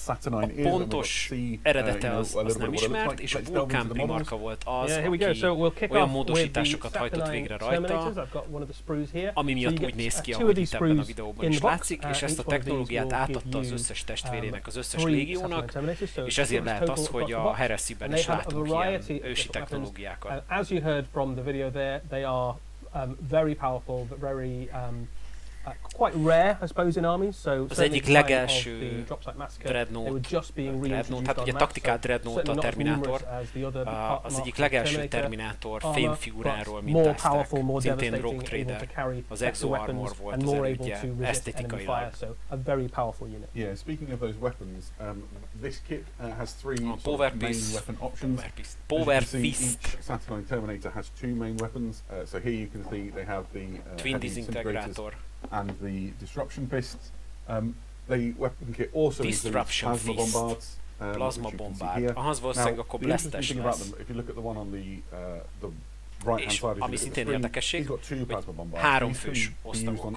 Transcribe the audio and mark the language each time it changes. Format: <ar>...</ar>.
<hu>A pontos eredete az nem ismert, és a vulkán primarka volt az, aki olyan módosításokat hajtott végre rajta, ami miatt úgy néz ki, ahogy itt ebben a videóban is látszik, és ezt a technológiát átadta az összes testvérének, az összes légiónak, és ezért lehet az, hogy a Heresy-ben is látunk ilyen ősi technológiákat.</hu> <en>As you heard from the video there, they are very powerful, but very quite rare, I suppose, in armies. So</en> <hu>az egyik legelső Dreadnought, hát ugye taktikált Dreadnought a Terminátor, az egyik legelső Terminátor fémfiguráról mintázták, szintén Rogue Trader, az Exo Armor volt az elődje, esztétikailag.</hu> <en>Yeah, speaking of those weapons, this kit has three main weapon options. Power Fist. Each Saturnine Terminator has two main weapons. So here you can see they have the Twin Disintegrators and the Disruption Fists. The weapon kit also includes Plasma Bombards. Plasma Bombard.</en> <hu>Ahhoz valószínűleg akkor blesztes lesz.</hu> <en>If you look at the one on the right-hand side,</en> <hu>ami szintén érdekesség, hogy 3 fős osztag.</hu>